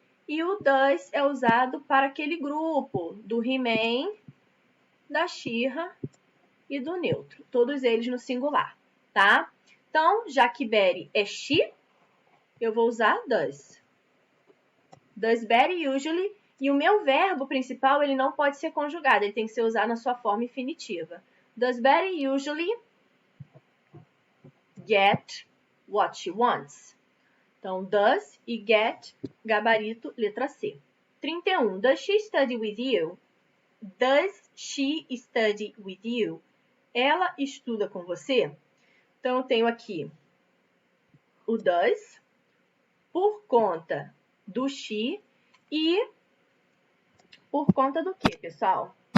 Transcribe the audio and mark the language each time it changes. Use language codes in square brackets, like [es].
[pt] E o does é usado para aquele grupo do He-Man, da She-Ra e do neutro. Todos eles no singular, tá? Então, já que Betty é she, eu vou usar does. [en] Does Betty usually... [pt] E o meu verbo principal, ele não pode ser conjugado, ele tem que ser usado na sua forma infinitiva. [en] Does Betty usually get what she wants? [pt] Então, does e get, gabarito, letra C. [en] 31. Does she study with you? Does she study with you? [pt] Ela estuda com você? Então, eu tenho aqui o does, por conta do she e por conta do que, pessoal?